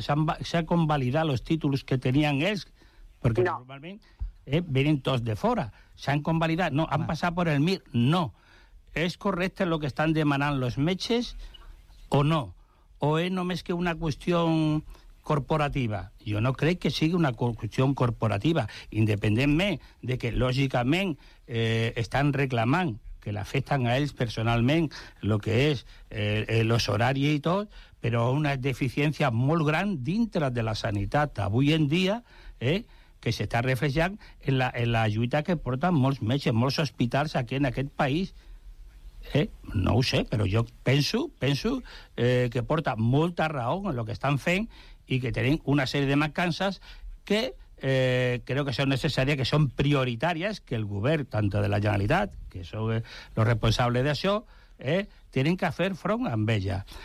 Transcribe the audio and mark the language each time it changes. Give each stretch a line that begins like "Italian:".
Catalan: S'han convalidat els títols que tenien ells? Perquè normalment venen tots de fora. S'han convalidat? No. Han passat per el MIR? No. És correcte el que estan demanant els metges o no?
Spanish: ¿O es nomás que una cuestión corporativa? Yo no creo que siga una cuestión corporativa, independientemente de que, lógicamente, están reclamando que le afectan a ellos personalmente lo que es los horarios y todo, pero una deficiencia muy grande dentro de la sanidad hoy en día, que se está reflejando en la ayuda que portan muchos metges, muchos hospitales aquí en aquel país.
Catalan: No ho sé, però jo penso que porta molta raó en el que estan fent i que tenen una sèrie de mancances que crec que són necessàries, que són prioritàries, que el govern, tant de la Generalitat, que són els responsables d'això, tenen que fer front amb ella.